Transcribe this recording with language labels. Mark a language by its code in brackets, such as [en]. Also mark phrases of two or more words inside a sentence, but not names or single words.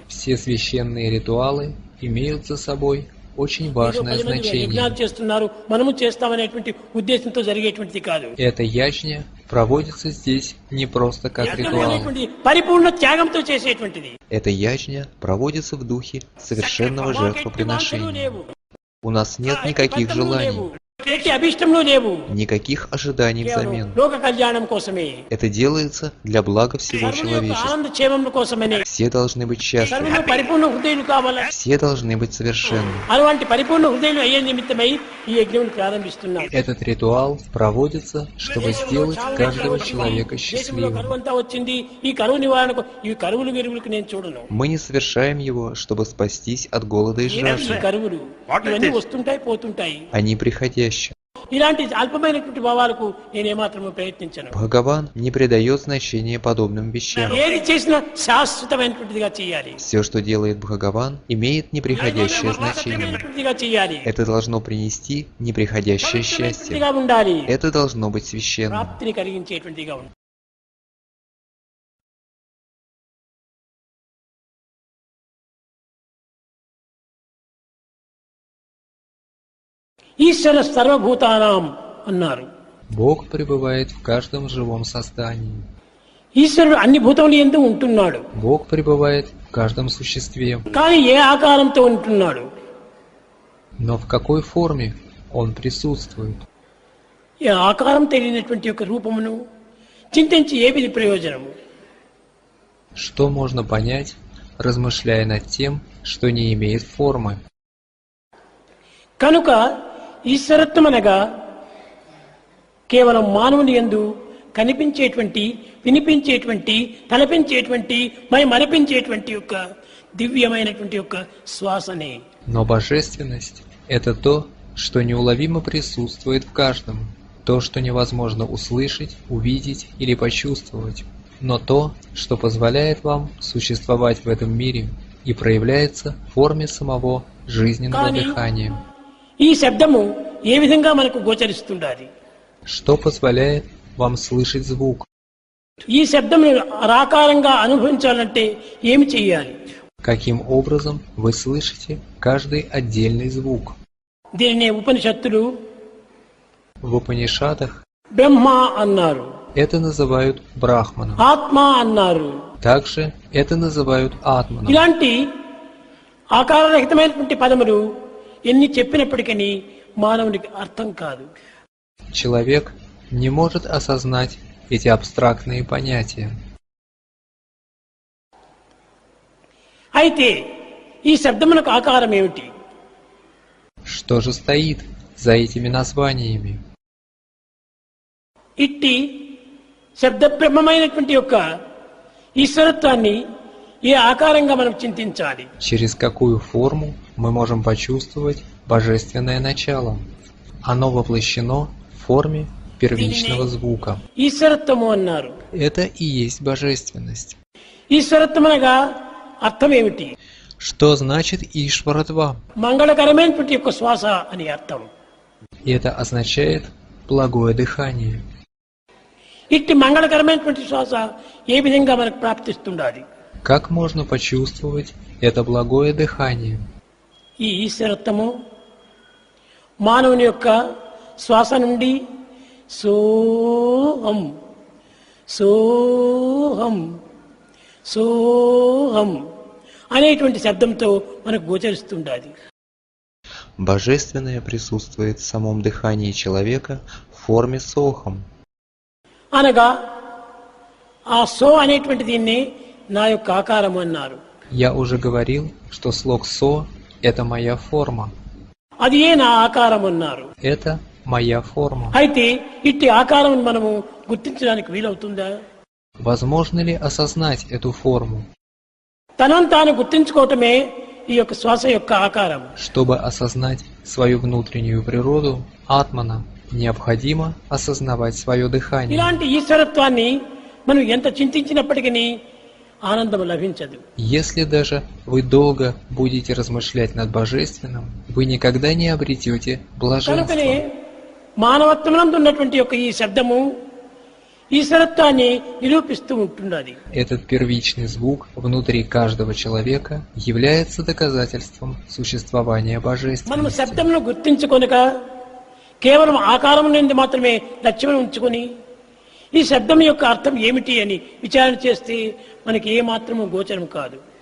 [ru] Все священные ритуалы имеют за собой очень важное значение. [te] యజ్ఞాలు చేస్తున్నారు, మనము చేస్తామనేటువంటి ఉద్దేశంతో జరిగేటువంటిది కాదు. [ru] Эта ячня проводится здесь не просто как ритуал. [te] అనేటువంటి పరిపూర్ణ త్యాగంతో చేసేటువంటిది. [ru] Эта ячня проводится в духе совершенного жертвоприношения. У нас нет никаких желаний, [te] ఎట్టి అభిష్టంలో లేవు, [ru] Никаких ожиданий [te] కేవలం [ru] взамен. [te] లోక కళ్యాణం కోసమే, [ru] Это делается для блага всего [te] సర్వుల యొక్క [ru] человечества. [te] ఆనంద క్షేమం కోసమనే. [ru] Все должны быть счастливы. [te] సర్వులు పరిపూర్ణ హృదయులు కావాలా? [ru] Все должны быть совершенны. [te] అలాంటి పరిపూర్ణ హృదయులు అయ్యే నిమిత్తమై ఈ యజ్ఞం ప్రారంభిస్తున్నాం. [ru] Этот ритуал проводится, чтобы сделать каждого человека [te] దేశంలో [ru] счастливым. [te] కరువు అంతా వచ్చింది, ఈ కరువు నివారణకు ఈ కరువులు విరువులకు నేను చూడను. [ru] Мы не совершаем его, чтобы спастись от голода и [te] ఈ [ru] жажды. [te] కరువులు ఇవన్నీ వస్తుంటాయి పోతుంటాయి. [ru] Они приходящие. [te] ఇలాంటి అల్పమైనటువంటి భావాలకు నేను ఏమాత్రము ప్రయత్నించను. [ru] Бхагаван не придает значения подобным вещам. [te] ఏది చేసినా శాశ్వతమైనటువంటిదిగా చేయాలి. [ru] Все, что делает Бхагаван, имеет неприходящее значение. [te] శాశ్వతమైనటువంటిదిగా చేయాలి. [ru] Это должно принести неприходящее счастье. [te] పవిత్రమైనటువంటిదిగా ఉండాలి. [ru] Это должно быть священным. [te] ప్రాప్తిని కలిగించేటువంటిదిగా ఉండాలి. [sa] ఈశ్వర సర్వభూతానాం [te] అన్నారు. [ru] Бог пребывает в каждом живом создании. [te] ఈశ్వరుడు అన్ని భూతములు యందు ఉంటున్నాడు. [ru] Бог пребывает в каждом существе. [te] కానీ ఏ ఆకారంతో ఉంటున్నాడు? [ru] Но в какой форме Он присутствует? [te] ఈ ఆకారం తెలియనటువంటి యొక్క రూపమును చింతించి ఏమిది ప్రయోజనము? [ru] Что можно понять, размышляя над тем, что не имеет формы? [te] కనుక ఈశ్వరత్వం అనగా కేవలం మానవుని యందు కనిపించేటువంటి, వినిపించేటువంటి, తలపించేటువంటి, మరపించేటువంటి యొక్క దివ్యమైనటువంటి యొక్క శ్వాసనే. [ru] Но божественность – это то, что неуловимо присутствует в каждом, то, что невозможно услышать, увидеть или почувствовать, но то, что позволяет вам существовать в этом мире и проявляется в форме самого жизненного дыхания. [te] ఈ శబ్దము ఏ విధంగా మనకు గోచరిస్తుండాలి? [ru] Что позволяет вам слышать звук? [te] ఈ శబ్దమును ఆకారంగా అనుభవించాలంటే ఏమి చేయాలి? [ru] Каким образом вы слышите каждый отдельный звук? [te] దీనినే ఉపనిషత్తులు [ru] В Упанишадах [te] బ్రహ్మ అన్నారు, [ru] это называют брахманом. [te] ఆత్మ అన్నారు. [ru] Также это называют атманом. [te] ఇలాంటి ఆకారరహితమైనటువంటి పదములు ఎన్ని చెప్పినప్పటికీ మానవునికి అర్థం కాదు. [ru] Человек не может осознать эти абстрактные понятия. [te] అయితే ఈ శబ్దమునకు ఆకారం ఏమిటి? [ru] Что же стоит за этими названиями? [te] ఇట్టి శబ్ద బ్రహ్మమైనటువంటి యొక్క ఈశ్వరత్వాన్ని ఏ ఆకారంగా మనం చింతించాలి? [ru] Через какую форму мы можем почувствовать божественное начало? Оно воплощено в форме первичного звука. [te] ఈశ్వరత్వము అన్నారు. [ru] Это и есть божественность. [te] ఈశ్వరత్వం అనగా అర్థం ఏమిటి? [ru] Что значит Ишваратва? [te] మంగళకరమైనటువంటి యొక్క శ్వాస అని అర్థం. [ru] Это означает благое дыхание. [te] ఇట్టి మంగళకరమైనటువంటి శ్వాస ఏ విధంగా మనకు ప్రాప్తిస్తుండాలి? [ru] Как можно почувствовать это благое дыхание? [te] ఈ ఈశ్వరత్వము మానవుని యొక్క శ్వాస నుండి సోహం సోహం సోహం అనేటువంటి శబ్దంతో మనకు గోచరిస్తుండాలి. [ru] Божественное присутствует в самом дыхании человека в форме сохом. [te] అనగా ఆ సో అనేటువంటి దీన్ని నా యొక్క ఆకారం అన్నారు. [ru] Я уже говорил, что слог «со» — это моя форма. [te] అది ఏ నా ఆకారం అన్నారు. [ru] Это моя форма. [te] అయితే ఇట్టి ఆకారం మనము గుర్తించడానికి వీలవుతుందా? [ru] Возможно ли осознать эту форму? [te] తనను తాను గుర్తించుకోవటమే ఈ యొక్క శ్వాస యొక్క ఆకారం. [ru] Чтобы осознать свою внутреннюю природу, атмана, необходимо осознавать свое дыхание. [te] ఇలాంటి ఈశ్వరత్వాన్ని మనం ఎంత చింతించినప్పటికీ ఆనందం లభించదు. [ru] Если даже вы долго будете размышлять над божественным, вы никогда не обретете [te] కనుకనే [ru] блаженства. [te] మానవత్వమునందు ఉన్నటువంటి యొక్క ఈ శబ్దము ఈశ్వరత్వాన్ని నిరూపిస్తూ ఉంటున్నది. [ru] Этот первичный звук внутри каждого человека является доказательством существования [te] మనం [ru] божественности. [te] శబ్దమును గుర్తించుకొనక కేవలం ఆకారం నుండి మాత్రమే లక్ష్యం ఉంచుకొని ఈ శబ్దం యొక్క అర్థం ఏమిటి అని విచారణ చేస్తే మనకి ఏ మాత్రము గోచరం కాదు.